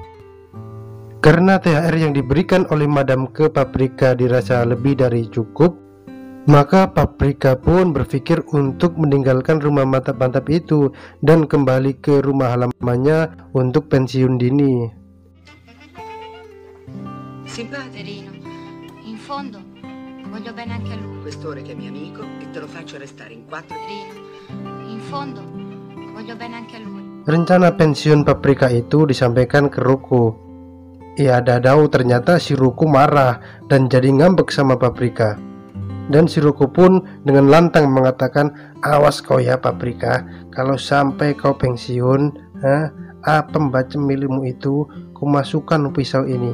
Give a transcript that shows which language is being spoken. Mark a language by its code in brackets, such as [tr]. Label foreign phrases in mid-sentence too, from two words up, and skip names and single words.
[id] Karena THR yang diberikan oleh Madam ke Paprika dirasa lebih dari cukup, maka Paprika pun berpikir untuk meninggalkan rumah mantap-mantap itu dan kembali ke rumah halamannya untuk pensiun dini. [it] Poverino, in fondo voglio bene anche a lui. Questore che è mio amico e te lo faccio restare in 4. Poverino, in fondo voglio bene anche a lui. [id] Rencana pensiun Paprika itu disampaikan ke Roko. Ia dadau ternyata si Roko marah dan jadi ngambek sama Paprika. Dan si Roko pun dengan lantang mengatakan, "Awas kau ya Paprika, kalau sampai kau pensiun, apem bacem milikmu itu kumasukkan pisau ini."